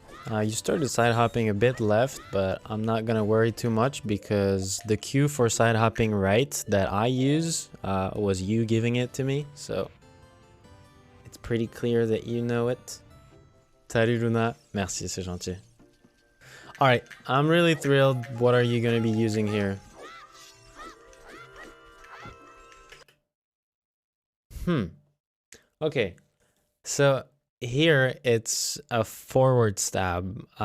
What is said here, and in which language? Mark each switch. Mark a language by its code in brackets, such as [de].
[en] You started side hopping a bit left, but I'm not gonna worry too much because the cue for side hopping right that I use was you giving it to me, so it's pretty clear that you know it. [fr] Salut Luna, merci, c'est gentil. [en] Alright, I'm really thrilled. What are you gonna be using here? Okay, so here it's a forward stab.